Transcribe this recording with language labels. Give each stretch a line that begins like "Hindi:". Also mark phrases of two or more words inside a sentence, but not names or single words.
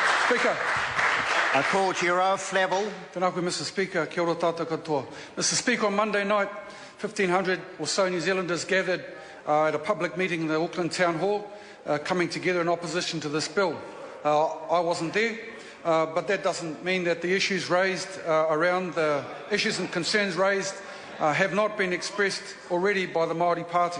English: Speaker. I call to your oath, Flavel.
Māori: Tēnā koe,
English: Mr. Speaker.
Māori: Kia ora tātou katoa.
English: Mr. Speaker, on Monday night, 1,500 or so New Zealanders gathered at a public meeting in the Auckland Town Hall, coming together in opposition to this bill. I wasn't there, but that doesn't mean that the issues raised around the issues and concerns raised have not been expressed already by the Māori Party.